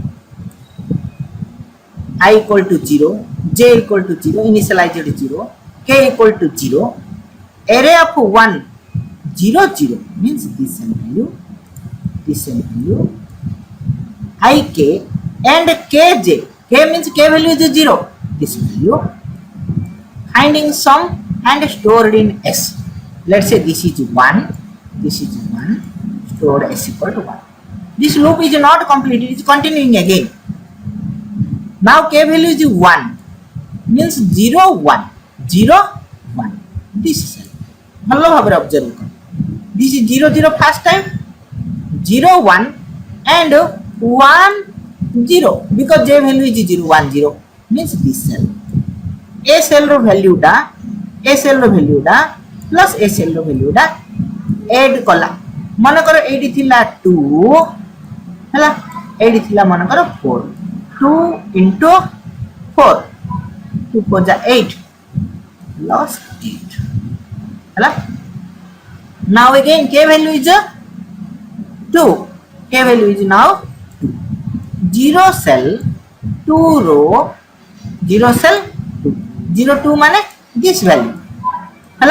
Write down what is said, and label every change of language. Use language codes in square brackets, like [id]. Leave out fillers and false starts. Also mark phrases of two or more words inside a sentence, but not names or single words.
[en] I equal to 0 j equal to 0 initialized 0 k equal to 0 array of 1 0 0 means this same value ik and kj k means k value is 0 this value finding sum and stored in s let's say this is 1 stored s equal to 1 this loop is not complete it is continuing again now k value is 1 means 0 1 0 1 this is [or] ଭଲ ଭାବରେ ଅବଜର୍ଭ କର। [en] This is 0 0 first time, 0 1 and 1 0 because J value is 0 1 0 means this cell. A cell ର value ଟା A cell ର value ଟା plus A cell ର value ଟା add କଲା। [or] ମନେକର ଏଇଠି ଥିଲା 2 ହେଲା, ଏଇଠି ଥିଲା ମନେକର 4, 2 into 4, 2 4 जा 8 plus 8 ହେଲା। [en] Now again K value is 2, K value is now 2, 0 cell 2 row 0 cell 2, 0 2 माने this value ହେଲା।